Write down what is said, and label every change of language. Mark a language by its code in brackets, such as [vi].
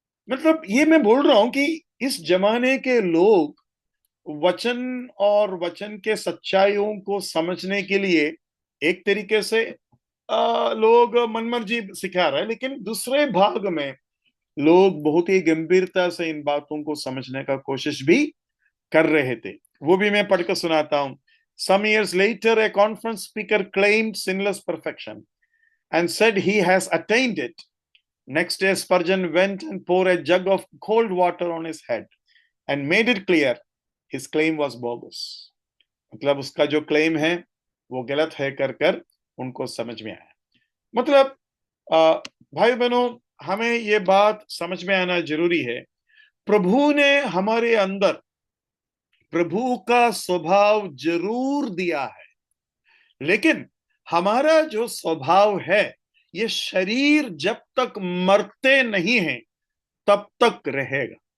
[hi] मतलब ये मैं बोल रहा हूं कि इस जमाने के लोग वचन और वचन के सच्चाइयों को समझने के लिए एक तरीके से लोग मनमर्जी सिखा रहे हैं, लेकिन दूसरे भाग में लोग बहुत ही गंभीरता से इन बातों को समझने का कोशिश भी कर रहे थे। वो भी मैं पढ़कर सुनाता हूं। [en] Some years later, a conference speaker claimed sinless perfection and said he has attained it. Next day, Spurgeon went and poured a jug of cold water on his head and made it clear his claim was bogus। [hi] मतलब उसका जो claim है वो गलत है कर कर उनको समझ में आया। मतलब भाई बहनों, हमें ये बात समझ में आना जरूरी है। प्रभु ने हमारे अंदर प्रभु का स्वभाव जरूर दिया है, लेकिन हमारा जो स्वभाव है ये शरीर जब तक मरते नहीं है तब तक रहेगा।